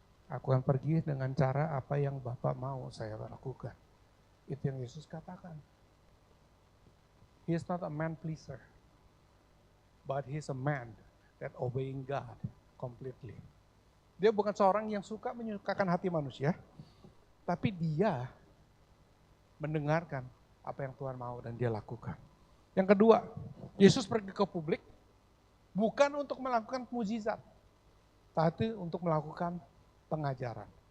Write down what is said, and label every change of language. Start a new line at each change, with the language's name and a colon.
Indonesian: Aku akan pergi dengan cara apa yang Bapak mau saya lakukan. Itu yang Yesus katakan.
English: He is not a man pleaser, but he is a man that obeying God completely.
Indonesian: Dia bukan seorang yang suka menyukakan hati manusia, tapi dia mendengarkan apa yang Tuhan mau dan dia lakukan. Yang kedua, Yesus pergi ke publik bukan untuk melakukan mukjizat, tapi untuk melakukan pengajaran.